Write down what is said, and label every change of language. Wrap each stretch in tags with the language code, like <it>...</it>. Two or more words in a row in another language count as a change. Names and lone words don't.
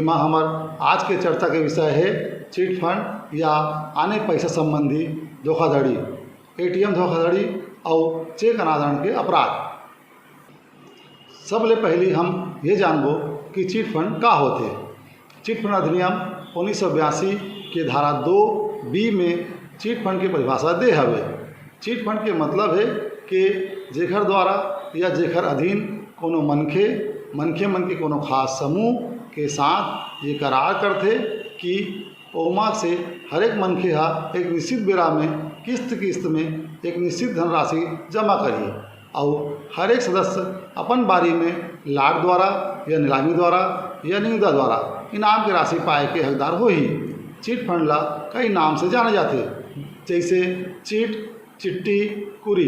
<hne>एमा हमार आज के चर्चा के विषय है चिट फंड या आने पैसा संबंधी धोखाधड़ी, एटीएम धोखाधड़ी और चेक अनादरण के अपराध। सबले पहले हम ये जानबो कि चिट फंड का होते। चिट फंड अधिनियम 1982 के धारा 2B में चिट फंड की परिभाषा दे हवे। चिट फंड के मतलब है कि जेखर द्वारा या जेखर अधीन कोनो मनखे मन के कोनो खास समूह के साथ ये करार करते कि ओमा से हर एक मनखे एक निश्चित बेरा में किस्त में एक निश्चित धनराशि जमा करिए और हर एक सदस्य अपन बारी में लाट द्वारा या नीलामी द्वारा या निविदा द्वारा इनाम की राशि पाए के हकदार हो ही। चिट फंड ला कई नाम से जाने जाते, जैसे चिट, चिट्ठी, कुरी।</hne>